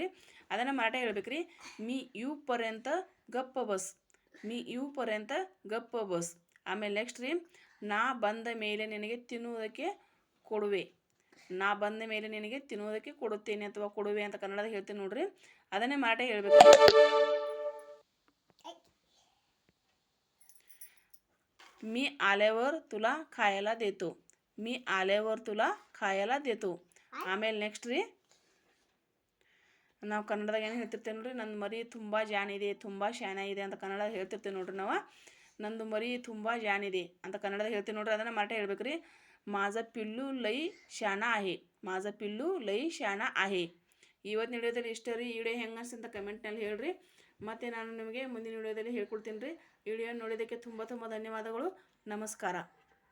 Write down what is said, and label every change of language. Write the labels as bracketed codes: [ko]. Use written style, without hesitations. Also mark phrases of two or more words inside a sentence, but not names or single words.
[kn] ಅದನ್ನು ಮರಾಠಿಯಾಗ ಹೇಳ್ಬೇಕ್ರಿ, [mr] मी यू पर्यंत गप्प बस, मी यू पर्यंत गप्प बस. [kn] ಆಮೇಲೆ ನೆಕ್ಸ್ಟ್ ರೀ, ನಾ ಬಂದ ಮೇಲೆ ನಿನಗೆ ತಿನ್ನುವುದಕ್ಕೆ ಕೊಡುವೆ, ನಾ ಬಂದ ಮೇಲೆ ನಿನಗೆ ತಿನ್ನುವುದಕ್ಕೆ ಕೊಡುತ್ತೇನೆ ಅಥವಾ ಕೊಡುವೆ ಅಂತ ಕನ್ನಡದಾಗ ಹೇಳ್ತೀನಿ ನೋಡ್ರಿ. ಅದನ್ನೇ ಮರಾಠಿಯಾಗ ಹೇಳ್ಬೇಕು, [mr] मी आल्यावर तुला खायला देतो, मी आल्यावर तुला खायला देतो. [kn] ಆಮೇಲೆ ನೆಕ್ಸ್ಟ್ ರೀ, ನಾವು ಕನ್ನಡದಾಗ ಏನು ಹೇಳ್ತಿರ್ತೇವೆ ನೋಡ್ರಿ, ನನ್ನ ಮರಿ ತುಂಬ ಜಾಣಿದೆ, ತುಂಬ ಶಾಣ ಇದೆ ಅಂತ ಕನ್ನಡದಾಗ ಹೇಳ್ತಿರ್ತೇವೆ ನೋಡ್ರಿ ನಾವು. ನಂದು ಮರಿ ತುಂಬ ಜಾಣಿದೆ ಅಂತ ಕನ್ನಡದಾಗ ಹೇಳ್ತೀವಿ ನೋಡ್ರಿ. ಅದನ್ನು ಮರಾಠಿ ಹೇಳ್ಬೇಕು ರೀ, [mr] माझा पिल्लू लई शाणा आहे, माझा पिल्लू लई ಶಾಣಾ आहे. [kn] ಇವತ್ತಿನ ವಿಡಿಯೋದಲ್ಲಿ ಇಷ್ಟ ರೀ. ಈ ವಿಡಿಯೋ ಹೆಂಗೆ ಅನ್ಸುತ್ತೆ ಅಂತ ಕಮೆಂಟ್ನಲ್ಲಿ ಹೇಳ್ರಿ. ಮತ್ತು ನಾನು ನಿಮಗೆ ಮುಂದಿನ ವಿಡಿಯೋದಲ್ಲಿ ಹೇಳ್ಕೊಡ್ತೀನಿ ರೀ. ವಿಡಿಯೋ ನೋಡೋದಕ್ಕೆ ತುಂಬ ತುಂಬ ಧನ್ಯವಾದಗಳು. ನಮಸ್ಕಾರ.